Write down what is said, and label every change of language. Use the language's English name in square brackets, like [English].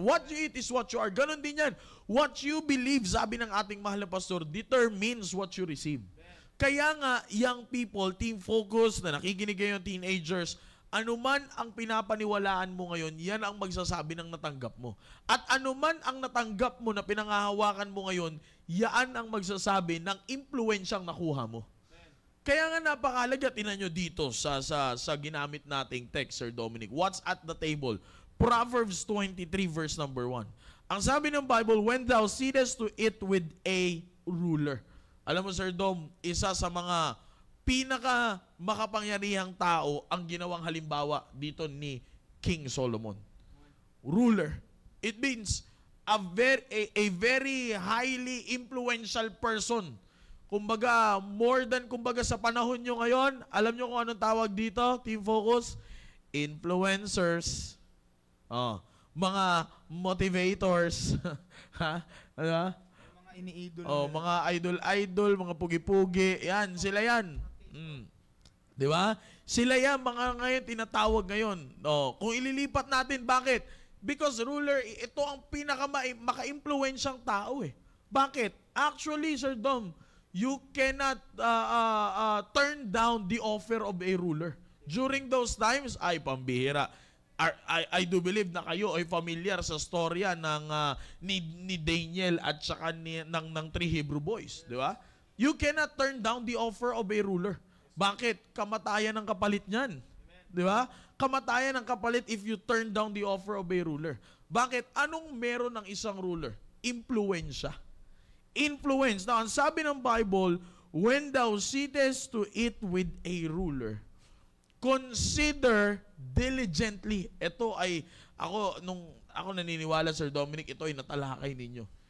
[English] What you eat is what you are. [Filipino] Ganon din yan. [English] What you believe, [Filipino] sabi ng ating mahal na pastor, [English] determines what you receive. [Filipino] Kaya nga, young people, Team Focus, na nakikinig ngayon, teenagers, anuman ang pinapaniwalaan mo ngayon, yan ang magsasabi ng natanggap mo. At anuman ang natanggap mo na pinangahawakan mo ngayon, yan ang magsasabi ng impluensyang nakuha mo. Kaya nga napakahalaga, tinan nyo dito sa ginamit nating text, Sir Dominic. [English] What's at the table? Proverbs 23 verse number 1. [Filipino] Ang sabi ng Bible, [English] when thou sittest to eat with a ruler. [Filipino] Alam mo, Sir Dom, isa sa mga pinaka makapangyarihang tao ang ginawang halimbawa dito ni King Solomon. [English] Ruler. It means a very highly influential person. [Filipino] Kumbaga, more than kumbaga sa panahon nyo ngayon, alam nyo kung anong tawag dito, Team Focus? Influencers. Mga motivators. Ha? Ano? Mga ini-idol. Mga idol, mga pugi-pugi. Yan, sila yan. Di ba? Sila yan, mga ngayon, tinatawag ngayon. Kung ililipat natin, bakit? [English] Because ruler, [Filipino] ito ang maka-influensyang tao eh. Bakit? [English] Actually, Sir Dom, you cannot turn down the offer of a ruler. During those times, [Filipino] ay pambihira. I do believe na kayo ay familiar sa storya ng ni Daniel at saka ng three Hebrew boys, di ba? [English] You cannot turn down the offer of a ruler. [Filipino] Bakit? Kamatayan ang kapalit niyan. Di ba? Kamatayan ang kapalit [English] if you turn down the offer of a ruler. [Filipino] Bakit? Anong meron ng isang ruler? Impluensya. Influence. Now, ang sabi ng Bible, [English] when thou sittest to eat with a ruler, consider diligently. [Filipino] Ito ay, ako naniniwala, Sir Dominic, ito ay natalakay ninyo.